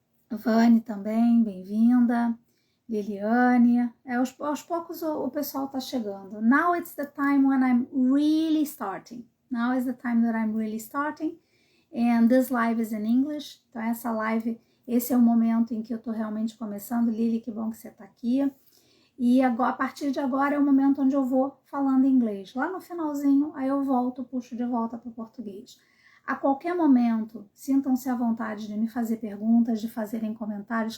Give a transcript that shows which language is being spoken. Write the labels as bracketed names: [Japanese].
[Portuguese] Vani também, bem-vinda. Liliane, aos poucos o pessoal está chegando. [English] Now it's the time when I'm really starting. Now is the time that I'm really starting. And this live is in English. [Portuguese] Então essa live, esse é o momento em que eu estou realmente começando. Lili, que bom que você está aqui. E agora, a partir de agora é o momento onde eu vou falando inglês. Lá no finalzinho, aí eu puxo de volta para o português. A qualquer momento, sintam-se à vontade de me fazer perguntas, de fazerem comentários.